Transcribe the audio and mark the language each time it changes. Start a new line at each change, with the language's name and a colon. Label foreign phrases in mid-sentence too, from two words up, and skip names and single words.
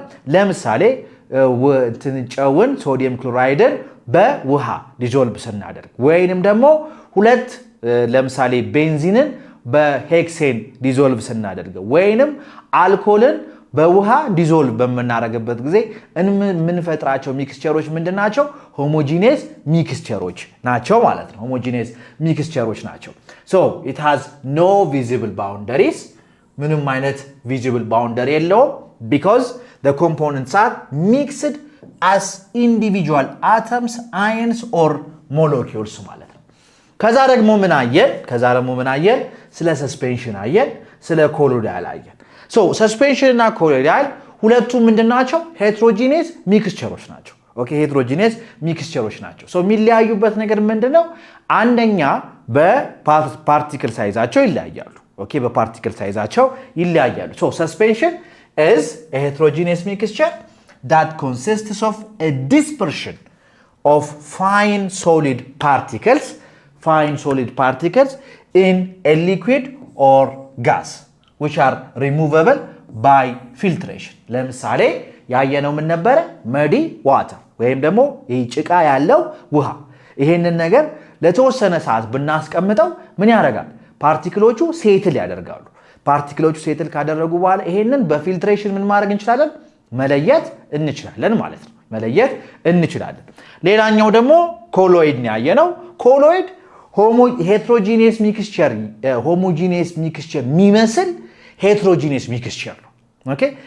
Amharic: ለምሳሌ ጨውን ሶዲየም ክሎራይድን በውሃ ዲዞልቭ ስናደርግ ወይንም ደግሞ ለምሳሌ ቤንዚንን በሄክሴን ዲዞልቭ ስናደርግ ወይንም አልኮልን በውሃ ዲዞልቭ በመናረግበት ጊዜ የምንፈጥራቸው ሚክስቸሮች ምንድናቸው?
English: homogeneous mixtures
Amharic: ናቸው ማለት ነው።
English: homogeneous mixtures ናቸው። so it has no visible boundaries
Amharic: ምንም አይነት
English: visible boundary የለውም because the components are mixed as individual atoms, ions or molecules
Amharic: ማለት ነው። ከዛ ደግሞ ምን አየን? ስለ ሰስፔንሽን አየን፣ ስለ ኮሎይዳል አየን። ሰስፔንሽን እና ኮሎይዳል ሁለቱም ምንድናቸው?
English: heterogeneous mixtures
Amharic: ናቸው።
English: heterogeneous mixtures
Amharic: ናቸው። የሚለያዩበት ነገር ምንድነው? አንደኛ በፓርቲክል ሳይዛቸው ይለያያሉ። በፓርቲክል ሳይዛቸው ይለያያሉ።
English: ሰስፔንሽን is a heterogeneous mixture that consists of a dispersion of fine solid particles in a liquid or gas which are removable by filtration
Amharic: ለምሳሌ ያየነው ምን ነበረ
English: muddy water
Amharic: ወይም ደግሞ ጭቃ ያለው ውሃ ይሄንን ነገር ለተወሰነ ሰዓት ብናስቀምጠው ምን ያደርጋል ፓርቲክሎቹ ሴትል ያደርጋሉ ፓርቲክሎቹ ሴትል ካደረጉ በኋላ ይሄንን በፊልትሬሽን ምን ማድረግ እንችላለን መለየት እንችላለን ማለት ነው መለየት እንችላለን ሌላኛው ደግሞ ኮሎይድ ያየነው ኮሎይድ
English: heterogeneous mixture homogeneous mixture
Amharic: የሚመስል
English: heterogeneous mixture
Amharic: ነው ኦኬ